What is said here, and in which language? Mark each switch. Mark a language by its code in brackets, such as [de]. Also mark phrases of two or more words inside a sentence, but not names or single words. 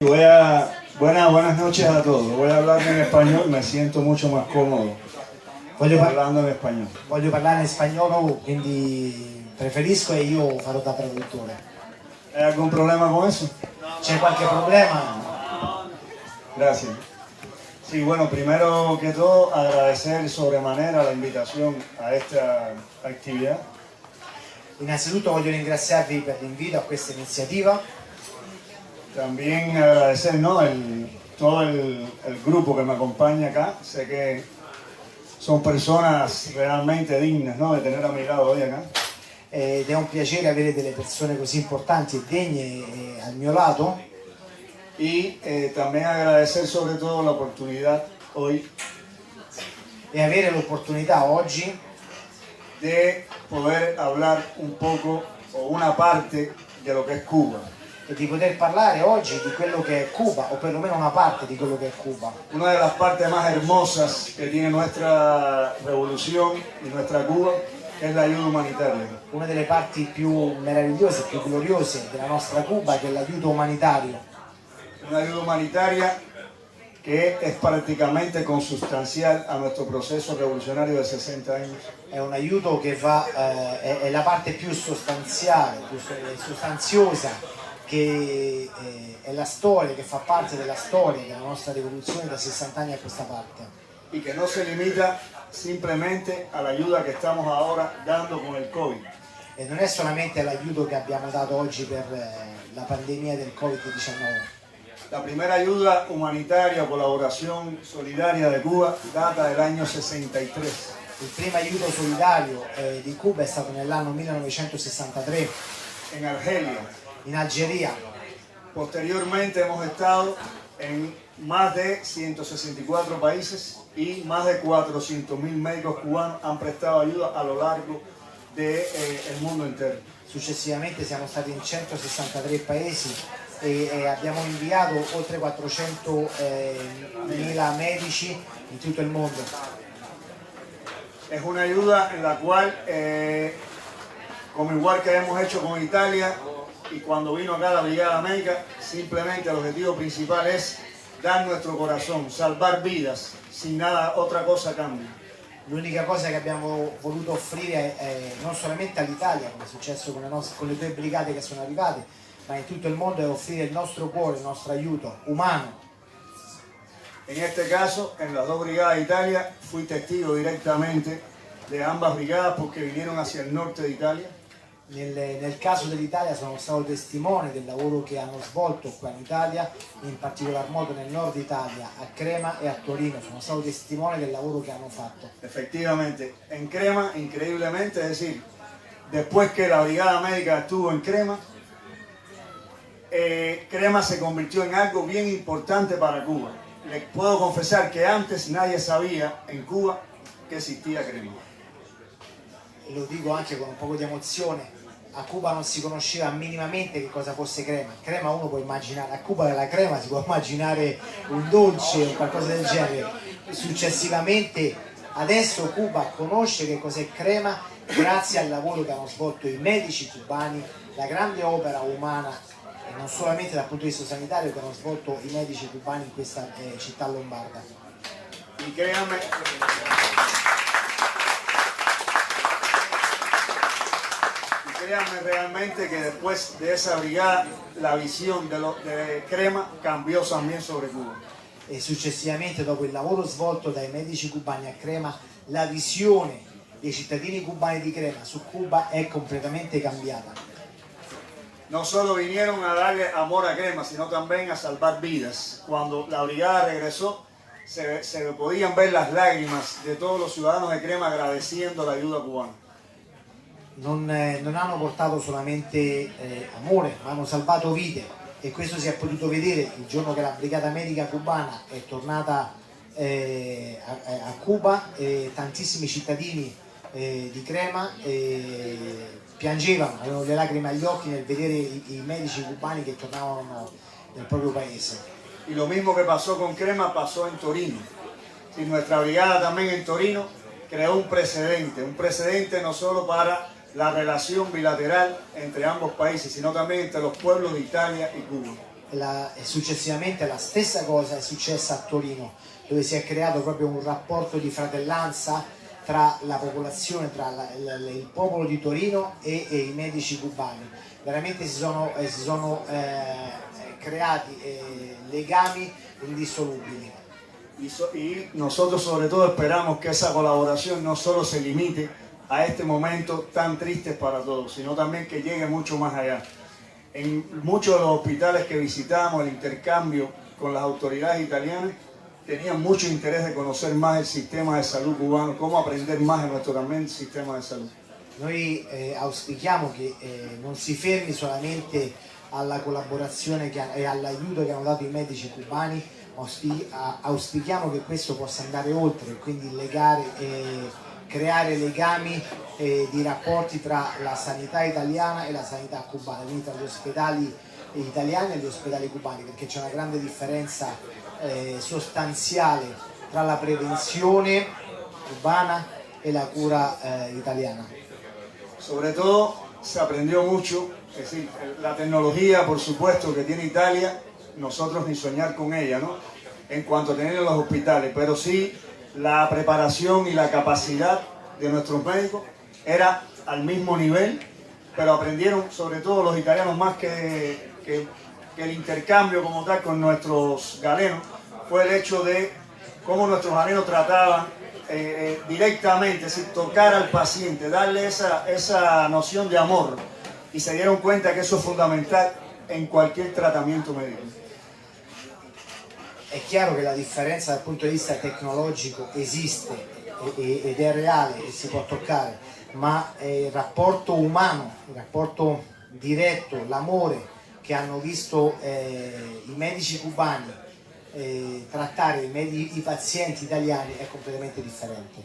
[es] Buenas noches a todos. Voy a hablar en español, me siento mucho más cómodo [it] parlando in spagnolo. Voglio parlare in spagnolo, quindi preferisco e io farò da traduttore. [es] ¿Hay algún problema con eso? [it] C'è qualche problema? [es] Gracias. Sí, bueno, primero que todo agradecer sobremanera la invitación a esta actividad. [it] Innanzitutto voglio ringraziarvi per l'invito a questa iniziativa. [es] También agradecer, ¿no?, todo el grupo que me acompaña acá. Sé que son personas realmente dignas, ¿no?, de tener a mi lado hoy acá. [it] Ed è un piacere avere delle persone così importanti e degne al mio lato. [es] Y también agradecer sobre todo la oportunidad hoy [it] e avere l'opportunità oggi [es] de poder hablar un poco o una parte de lo que es Cuba. [it] e di poter parlare oggi di quello che è Cuba, o perlomeno una parte di quello che è Cuba. [es] Una de las partes más hermosas que tiene nuestra revolución y nuestra Cuba es la ayuda humanitaria. [it] Una delle parti più meravigliose, più gloriose della nostra Cuba, che è l'aiuto umanitario. [es] Una ayuda humanitaria que es prácticamente consustancial a nuestro proceso revolucionario de 60 años. [it] È un aiuto che va, è la parte più sostanziale, più sostanziosa, che è la storia, che fa parte della storia della nostra rivoluzione da 60 anni a questa parte. [es] Y que no se limita simplemente a la ayuda que estamos ahora dando con el COVID. [it] E non è solamente l'aiuto che abbiamo dato oggi per la pandemia del Covid-19. [es] La primera ayuda humanitaria o colaboración solidaria de Cuba data del año 63. [it] Il primo aiuto solidario di Cuba è stato nell'anno 1963 [es] en Argelia. [it] in Algeria. [es] Posteriormente hemos estado en más de 164 países y más de 400.000 médicos cubanos han prestado ayuda a lo largo del mundo entero. [it] Successivamente siamo stati in 163 paesi e abbiamo inviato oltre 400.000 medici in tutto il mondo. [es] Es una ayuda en la cual, como igual que hemos hecho con Italia y cuando vino acá la Brigada Médica, simplemente el objetivo principal es dar nuestro corazón, salvar vidas, sin nada, otra cosa cambia. [it] L'unica cosa che abbiamo voluto offrire non solamente all'Italia, come è successo con le due brigate che sono arrivate, ma in tutto il mondo, è offrire il nostro cuore, il nostro aiuto umano. [es] En este caso, en las dos brigadas de Italia, fui testigo directamente de ambas brigadas porque vinieron hacia el norte de Italia. [it] Nel caso dell'Italia sono stato testimone del lavoro che hanno svolto qua in Italia, in particolar modo nel nord Italia, a Crema e a Torino. Sono stato testimone del lavoro che hanno fatto. [es] Efectivamente, en Crema, increíblemente, es decir, después que la brigada médica estuvo en Crema, Crema se convirtió en algo bien importante para Cuba. Les puedo confesar que antes nadie sabía en Cuba que existía Crema. [it] E lo dico anche con un po' di emozione. A Cuba non si conosceva minimamente che cosa fosse crema. Crema uno può immaginare, a Cuba la crema si può immaginare un dolce o qualcosa del genere. Successivamente adesso Cuba conosce che cos'è crema grazie al lavoro che hanno svolto i medici cubani, la grande opera umana e non solamente dal punto di vista sanitario che hanno svolto i medici cubani in questa città lombarda. [es] Y créanme, realmente que después de esa brigada la visión de Crema cambió también sobre Cuba. [it] E successivamente, dopo il lavoro svolto dai medici cubani a Crema, la visione dei cittadini cubani di Crema su Cuba è completamente cambiata. [es] No solo vinieron a darle amor a Crema, sino también a salvar vidas. Cuando la brigada regresó, se podían ver las lágrimas de todos los ciudadanos de Crema agradeciendo la ayuda cubana. [it] Non hanno portato solamente amore, ma hanno salvato vite, e questo si è potuto vedere il giorno che la brigata medica cubana è tornata a Cuba. Tantissimi cittadini di Crema piangevano, avevano le lacrime agli occhi nel vedere i medici cubani che tornavano nel proprio paese. [es] Y lo mismo que pasó con Crema pasó en Torino. Y nuestra brigada también en Torino creó un precedente no solo para la relación bilateral entre ambos países, sino también entre los pueblos de Italia y Cuba. [it] E successivamente la stessa cosa è successa a Torino, dove si è creato proprio un rapporto di fratellanza tra la popolazione, tra il popolo di Torino e i medici cubani. Veramente si sono creati legami indissolubili. [es] Y nosotros sobre todo esperamos que esa colaboración no solo se limite a este momento tan triste para todos, sino también que llegue mucho más allá. En muchos de los hospitales que visitamos, el intercambio con las autoridades italianas, tenían mucho interés de conocer más el sistema de salud cubano, cómo aprender más de nuestro también sistema de salud. [it] Noi auspichiamo che non si fermi solamente alla collaborazione e all'aiuto che hanno dato i medici cubani, auspichiamo che questo possa andare oltre, quindi creare legami di rapporti tra la sanità italiana e la sanità cubana, quindi tra gli ospedali italiani e gli ospedali cubani, perché c'è una grande differenza sostanziale tra la prevenzione cubana e la cura italiana. [es] Sobre todo se aprendió mucho, es decir, la tecnología por supuesto que tiene Italia, nosotros ni soñar con ella, ¿no? En cuanto a tener en los hospitales, pero sí la preparación y la capacidad de nuestros médicos era al mismo nivel, pero aprendieron sobre todo los italianos más que el intercambio como tal con nuestros galenos, fue el hecho de cómo nuestros galenos trataban directamente, es decir, tocar al paciente, darle esa noción de amor, y se dieron cuenta que eso es fundamental en cualquier tratamiento médico. [it] È chiaro che la differenza dal punto di vista tecnologico esiste ed è reale e si può toccare, ma il rapporto umano, il rapporto diretto, l'amore che hanno visto i medici cubani trattare i pazienti italiani è completamente differente.